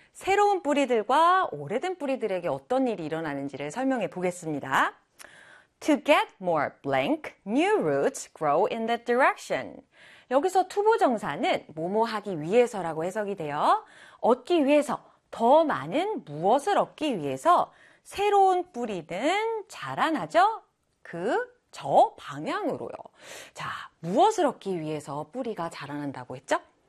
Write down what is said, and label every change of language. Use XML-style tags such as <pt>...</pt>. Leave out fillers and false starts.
<ko>새로운 뿌리들과 오래된 뿌리들에게 어떤 일이 일어나는지를 설명해 보겠습니다.</ko> <en>To get more blank, new roots grow in that direction.</en> <ko>여기서 투부정사는 뭐뭐하기 위해서라고 해석이 돼요. 얻기 위해서, 더 많은 무엇을 얻기 위해서 새로운 뿌리는 자라나죠? 그 저 방향으로요. 자, 무엇을 얻기 위해서 뿌리가 자라난다고 했죠?</ko>